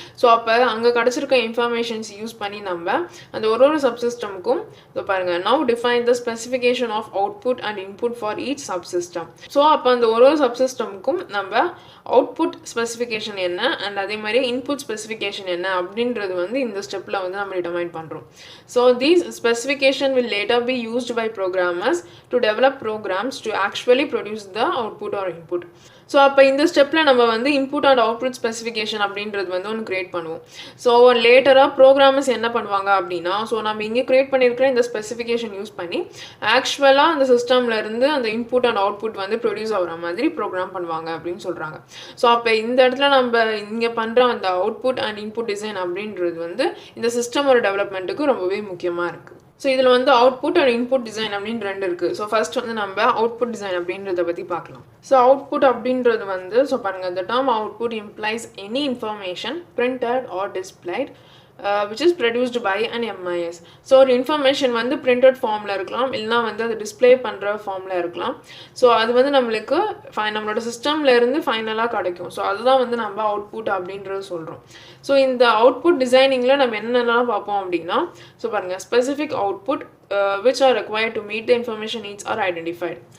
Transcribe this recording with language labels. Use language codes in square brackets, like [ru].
[ta] So அப்போ அங்கே கிடச்சிருக்க informations use பண்ணி நம்ம அந்த ஒரு சப்சிஸ்டமுக்கும் ஸோ பாருங்கள் [en] Now define the specification of output and input for each subsystem. [ta] So அப்போ அந்த ஒரு சப்சிஸ்டமுக்கும் நம்ம அவுட்புட் ஸ்பெசிஃபிகேஷன் என்ன அண்ட் அதே மாதிரி இன்புட் ஸ்பெசிஃபிகேஷன் என்ன அப்படின்றது வந்து இந்த ஸ்டெப்பில் வந்து நம்ம டிட்டர்மைன் பண்ணுறோம். [en] So these specification will later be used by programmers to develop programs to actually produce the output or input. [ta] So அப்போ இந்த ஸ்டெப்பில் நம்ம வந்து இன்புட் அண்ட் அவுட்புட் ஸ்பெசிஃபிகேஷன் அப்படின்றது வந்து ஒன்று க்ரியேட் பண்ணுவோம். ஸோ லேட்டராக ப்ரோக்ராமர்ஸ் என்ன பண்ணுவாங்க அப்படின்னா ஸோ நம்ம இங்கே க்ரியேட் பண்ணியிருக்கிற இந்த ஸ்பெசிஃபிகேஷன் யூஸ் பண்ணி ஆக்சுவலாக அந்த சிஸ்டமில் இருந்து அந்த இன்புட் அண்ட் அவுட்புட் வந்து ப்ரொடியூஸ் ஆகிற மாதிரி ப்ரோக்ராம் பண்ணுவாங்க அப்படின்னு சொல்கிறாங்க. ஸோ அப்போ இந்த இடத்துல நம்ம இங்கே பண்ணுற அந்த அவுட்புட் அண்ட் இன்புட் டிசைன் அப்படின்றது வந்து இந்த சிஸ்டமோட டெவலப்மெண்ட்டுக்கு ரொம்பவே முக்கியமாக இருக்குது. ஸோ இதில் வந்து அவுட்புட் அண்ட் இன்புட் டிசைன் அப்படின்னு ரெண்டு இருக்குது. ஸோ ஃபர்ஸ்ட் வந்து நம்ம அவுட்புட் டிசைன் அப்படின்றத பற்றி பார்க்கலாம். ஸோ அவுட்புட் அப்படின்றது வந்து ஸோ பாருங்கள் [en] the term output implies any information printed or displayed which is produced by an MIS. [ta] So ஒரு இன்ஃபர்மேஷன் வந்து பிரிண்டட் ஃபார்மில் இருக்கலாம் இல்லைனா வந்து அது டிஸ்பிளே பண்ணுற ஃபார்மில் இருக்கலாம். ஸோ அது வந்து நம்மளுக்கு நம்மளோட சிஸ்டமில் இருந்து ஃபைனலாக கிடைக்கும். ஸோ அதுதான் வந்து நம்ம அவுட்புட் அப்படின்றது சொல்கிறோம். ஸோ இந்த அவுட்புட் டிசைனிங்கில் நம்ம என்னென்னலாம் பார்ப்போம் அப்படின்னா ஸோ பாருங்கள் [en] Specific output which are required to meet the information needs are identified.